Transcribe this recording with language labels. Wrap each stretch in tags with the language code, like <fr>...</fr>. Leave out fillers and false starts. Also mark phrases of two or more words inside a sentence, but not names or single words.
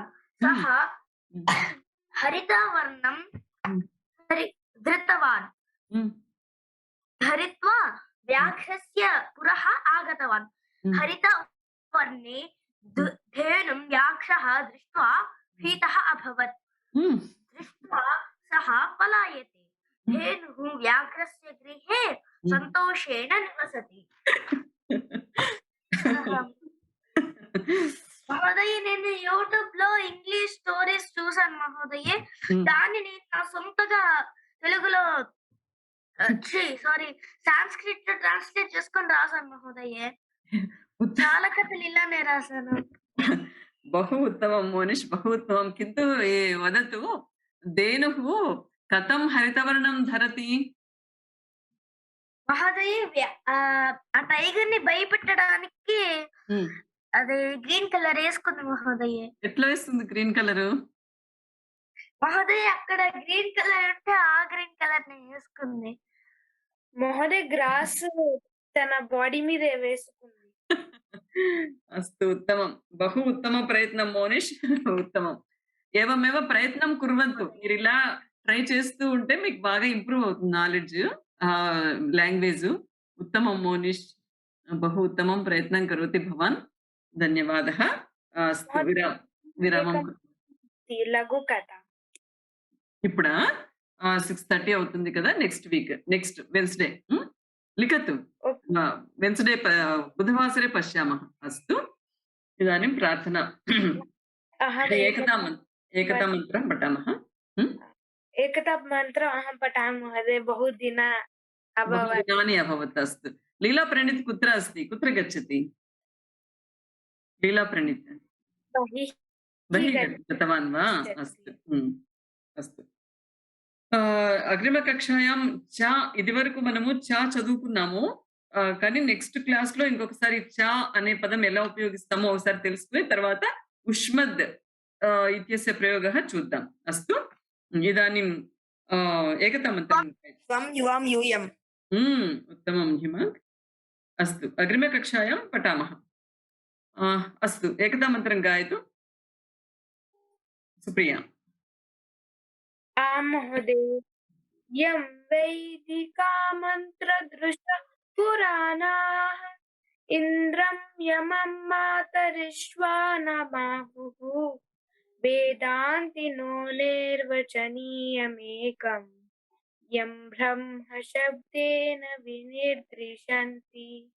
<sa>सः हरितवर्णं धृतवान्, धरित्वा व्याघ्रस्य पुरः आगतवान्। हरितवर्णे धेनुं व्याघ्रः दृष्ट्वा भीतः अभवत्, दृष्ट्वा सः पलायते। धेनुः व्याघ्रस्य गृहे सन्तोषेण निवसति।</sa> <te>మహోదయ, నేను యూట్యూబ్ లో</te> <en>English stories</en> <te>చూసాను మహోదయ. దాన్ని నేను నా సొంతగా తెలుగులో సాంస్క్రిట్ లో ట్రాన్స్లేట్ చేసుకొని రాశాను మహోదయ. చాలా కథలు ఇలానే రాశాను.</te> <sa>बहु उत्तमं मोनिश्, बहु उत्तमं. किन्तु वदतु, धेनुः कथं हरितवर्णं धरति?</sa> <te>మహోదయ, ఆ టైగర్ ని భయపెట్టడానికి అది</te> <en>green colour</en> <te>వేసుకుంది మహోదయ. ఎట్లా వేస్తుంది</te> <en>green colour?</en> <te>మహోదయ, అక్కడ</te> <en>green colour</en> <te>ఉంటే ఆ</te> <en>green colour</en> <te>ని వేసుకుంది మహోదయ. గ్రాస్ తన బాడీ మీద వేసుకుంది.</te> <sa>अस्तु, उत्तमं, बहु उत्तम प्रयत्नं मोनिश्, उत्तमं. एवमेव प्रयत्नं कुर्वन्तु.</sa> <te>మీరు ఇలా ట్రై చేస్తూ ఉంటే మీకు బాగా ఇంప్రూవ్ అవుతుంది నాలెడ్జ్, లాంగ్వేజ్.</te> <sa>उत्तमं मोनिश्, बहु उत्तमं प्रयत्नं करोति भवान्. धन्यवादः. अस्तु, విరామం. లఘు కథ</sa> <te>ఇప్పుడు 6:30 అవుతుంది కదా.</te> <en>next Wednesday लिखतु.</en> <sa>वेन्स्डे बुधवासरे पश्यामः. अस्तु, इदानीं प्रार्थना. एकता मन्त्रं पठामः. एकता मन्त्रम् अहं पठामि महोदय. बहु दिनानि अभवत्. अस्तु, लीला प्रणीत् कुत्र अस्ति? कुत्र गच्छति लीला प्रणीत्? बहिः गतवान् वा? अस्तु, अस्तु.</sa> <te>అగ్రిమకక్షాయాం చా ఇది వరకు మనము చా చదువుకున్నాము, కానీ</te> <en>next class</en> <te>లో ఇంకొకసారి చా అనే పదం ఎలా ఉపయోగిస్తామో ఒకసారి తెలుసుకుని తర్వాత</te> <sa>ఉష్మద్ ఇత్యస్య ప్రయోగः</sa> <te>చూద్దాం.</te> <sa>అస్తు, ఇదాनीं ఏకతా మంత్రం. उत्तमं हिमांत्. अस्तु, अग्रिमकक्षायां पठामः. अस्तु, एकता मन्त्रं गायतु सुप्रिया. महोदय, यं वैदिका मन्त्रदृश पुराणाः इन्द्रं यमं मातरिश्वानमाहुः, वेदान्तिनो निर्वचनीयमेकं, यं ब्रह्म शब्देन विनिर्दिशन्ति,</sa>